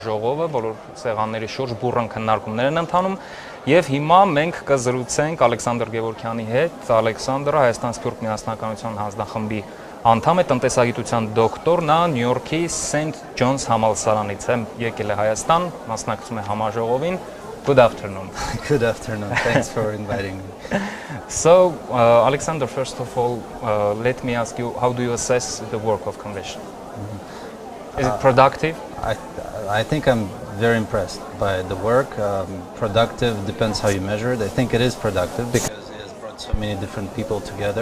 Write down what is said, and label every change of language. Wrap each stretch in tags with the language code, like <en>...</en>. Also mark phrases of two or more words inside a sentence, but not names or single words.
<hy>Ժողովը, բոլոր սեղանների շուրջ բուրըն քննարկումներ են ընթանում եւ հիմա մենք կզրուցենք Ալեքսանդր Գևորգյանի հետ։ Ալեքսանդրը Հայաստան Սփյուռք միասնականության հանձնախմբի անդամ է, տնտեսագիտության դոկտոր, նա Նյու Յորքի Սենթ Ջոնս համալսարանից է, եկել է Հայաստան, մասնակցում է համաժողովին։</hy> <en>Good afternoon. Good afternoon. Thanks for inviting me. So, Alexander, first of all, let me ask you, how do you assess the work of Convention? Is it productive? I think I'm very impressed by the work. Productive depends how you measure it. I think it is productive because it has brought so many different people together.</en>